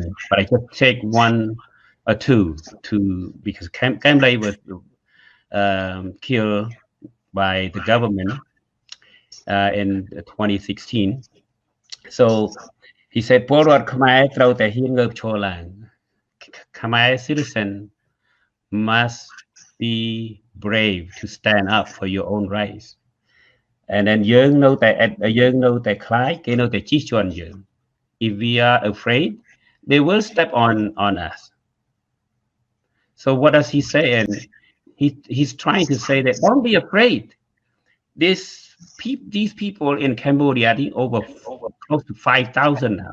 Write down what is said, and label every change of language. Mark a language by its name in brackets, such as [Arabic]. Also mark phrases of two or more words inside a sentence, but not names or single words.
[English] But I just take 1 or 2 because Kamlei was killed by the government in 2016. So he said, [Khmer] "ពលរដ្ឋខ្មែរត្រូវតែហ៊ានងើបឈរឡើង [English] Khmer citizen must be brave to stand up for your own rights. And then [Khmer] យើងនៅតែខ្លាចគេនៅតែជិះជាន់យើង [English] If we are afraid, they will step on us. So what does he say? And he's trying to say that don't be afraid. These people in Cambodia, I think over close to 5,000 now.